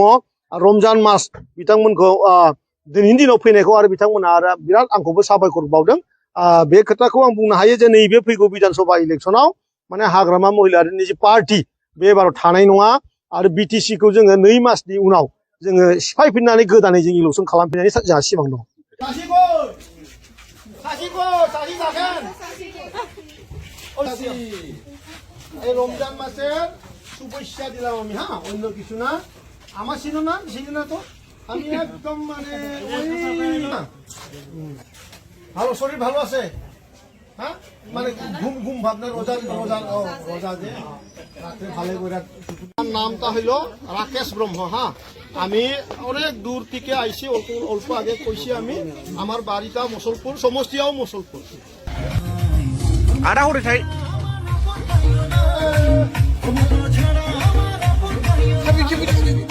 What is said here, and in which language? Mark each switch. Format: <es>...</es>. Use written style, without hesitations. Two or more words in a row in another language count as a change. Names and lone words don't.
<brx>रमजान मास बिथांमोनखौ दिनैनि दिनाव फैनायखौ आरो बिथांमोना आरो बिराद आंखौबो साबायखर बावदों। बे खोथाखौ आं बुंनो हायो जे नैबे फैगौ बिधानसभा इलेक्सनाव माने हाग्रामा महिलारिनि जे पार्टि बे एबाराव थानाय नङा आरो बिटिसिखौ जोङो 2 मासनि उनाव जोङो सिफायफिननानै गोदानै जों इलेक्सन खालामफिननायनि जोंहा सिमां दं।</brx> <bn>এই রমজান মাসের শুভেচ্ছা দিলাম আমি হ্যাঁ অন্য কিছু না আমার ছিল না সেই না তো আমি একদম মানে ভালো শরীর ভালো আছে হ্যাঁ মানে ঘুম ভাবনা রোজা যে রাতে ভালো করে নামটা হইল রাকেশ ব্রহ্ম হ্যাঁ আমি অনেক দূর থেকে আইছি অল্প আগে কইছি আমি আমার বাড়িটা মুসলপুর সমষ্টিয়াও মুসলপুর আড়া হরে থাই</bn>